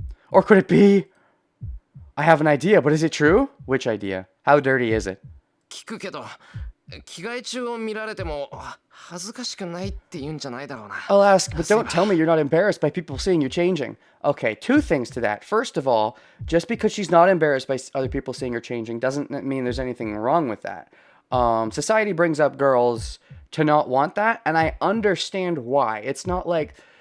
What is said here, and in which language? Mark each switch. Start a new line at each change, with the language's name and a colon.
English: Or could it be? I have an idea, but is it true? Which idea? How dirty is it?
Japanese: 聞くけど、着替え中を見られても恥ずかしくないって言うんじゃないだろうな。
English: I'll ask, but don't tell me you're not embarrassed by people seeing you changing. Okay, two things to that. First of all, just because she's not embarrassed by other people seeing her changing doesn't mean there's anything wrong with that. Society brings up girls to not want that, and I understand why. It's not like...